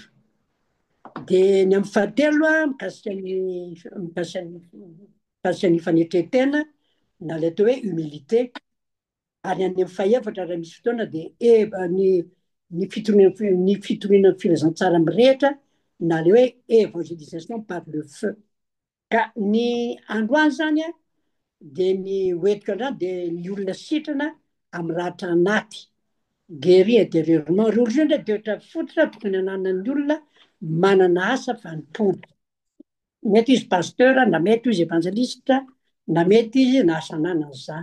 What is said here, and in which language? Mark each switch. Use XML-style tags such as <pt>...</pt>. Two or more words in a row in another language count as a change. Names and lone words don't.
<mg>Dia ny amin'ny fahatelo mikasika ny fanetretena na ilay atao hoe humilité. Ary any amin'ny fahaefatra raha misy fotoana dia ny fitoriana filazantsara mirehitra na ilay hoe</mg> <fr>évangélisation par le feu.</fr> <mg>Ka ny androany zany dia ny hoentiko androany dia ny olona sitrana amin'ny ratra anaty,</mg> <fr>guéri intérieurement.</fr> <mg>Ry olo indray toetra fototra tokony ananan'ny olona manana asa fanompoana. Mety izy pasteur, na mety izy évangéliste, na mety izy na asa ananana zany.</mg>